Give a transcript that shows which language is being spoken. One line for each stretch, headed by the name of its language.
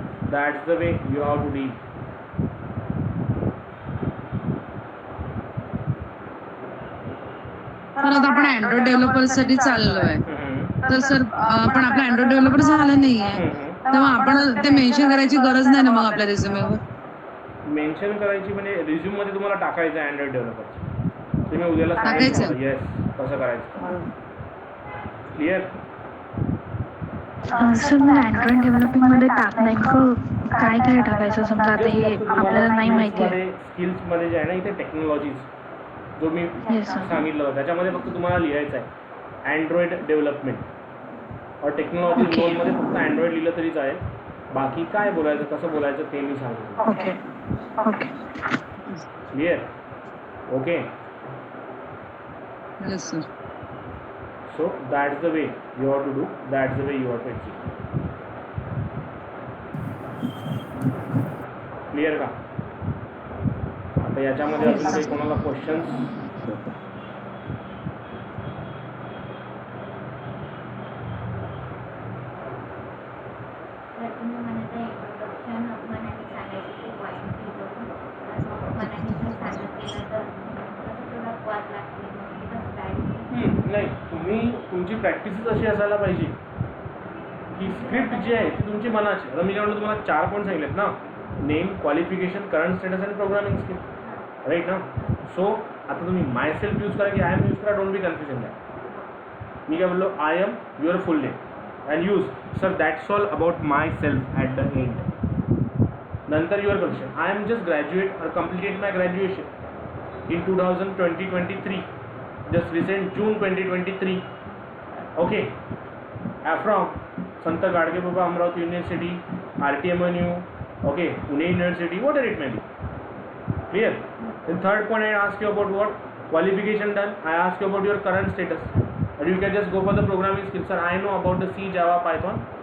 English: That's the way you have to deal.
Marathi: तर आता आपण अँड्रॉइड डेव्हलपर साठी चाललोय, Mhm. तर सर पण आपला अँड्रॉइड डेव्हलपर झालं नाहीये, तेव्हा आपण ते मेन्शन करायची गरज नाही ना मग आपल्या रिझ्युमेवर. मेन्शन करायची म्हणजे रिझ्यूम मध्ये तुम्हाला टाकायचं आहे अँड्रॉइड डेव्हलपर. तुम्ही उद्याला टाकायचं? येस कसं करायचं. क्लिअर? सर मला अँड्रॉइड डेव्हलपिंगमध्ये नेमकं काय काय टाकायचं, समजा आता हे आपल्याला नाही माहिती आहे. स्किल्समध्ये जे आहे ना इथे टेक्नॉलॉजीज जो मी
English: Yes, sir.
Marathi: सांगितलं होतं त्याच्यामध्ये फक्त तुम्हाला लिहायचं आहे अँड्रॉइड डेव्हलपमेंट और टेक्नॉलॉजी
English: Okay.
Marathi: झोनमध्ये फक्त अँड्रॉइड लिहिलं तरी चालेल. बाकी काय बोलायचं कसं बोलायचं ते मी सांगतो.
English: Okay. Okay. Clear? Okay. Yes sir. So that's the way you have to do. That's the way you have to execute. Clear का?
Marathi: आता याच्यामध्ये अजून काही कोणाला क्वेश्चन्स? तर तुम्ही म्हणत आहे इंट्रोडक्शन मनाने सांगायचं ते पॉईंट मनाने जर सांगत गेलं तर कसं थोडा वाद लागते मग ते कसं काय. नाही तुम्ही तुमची प्रॅक्टिसच अशी असायला पाहिजे की स्क्रिप्ट जी आहे ती तुमची मनाची. आता मी काय म्हणतो तुम्हाला 4 पॉईंट सांगितलेत ना, नेम, क्वालिफिकेशन, करंट स्टेटस आणि प्रोग्रामिंग स्किल, राईट ना. सो आता तुम्ही माय सेल्फ यूज करा की आय एम यूज करा,
English: don't be confusion
Marathi: द्या. मी काय बोललो
English: I am your full name and use sir that's all about myself at the end. नंतर your question I am just graduate और completed my graduation in 2023 just recent June 2023. Okay. From Sant Gadgil Amravati University, RTMNU, okay, Pune University, whatever it may be. Clear? Then third point I ask you about what? Qualification done. I ask you about your current status. Or you can just go for the programming skills. Sir, I know about the C, Java, Python.